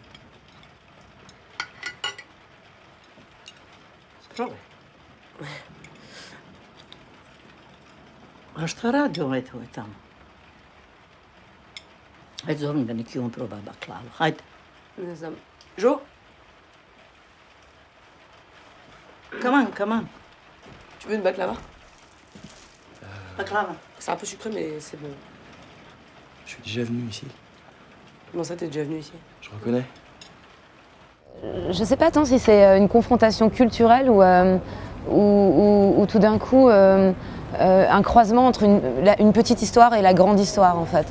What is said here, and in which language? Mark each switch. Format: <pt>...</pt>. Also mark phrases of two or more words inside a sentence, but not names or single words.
<bs>Probaj. A šta radi ovaj tvoj tamo? Hajde, zovni ga, neki on proba baklavu. Hajde. Ne znam. Jo?</bs> <en>Come on.</en> <fr>Tu veux une baklava? Baklava. C'est un peu sucré, mais c'est bon. Je suis déjà venu ici. Comment ça, t'es déjà venu ici? Je reconnais. Je ne sais pas tant si c'est une confrontation culturelle ou tout d'un coup un croisement entre une petite histoire et la grande histoire en fait.</fr>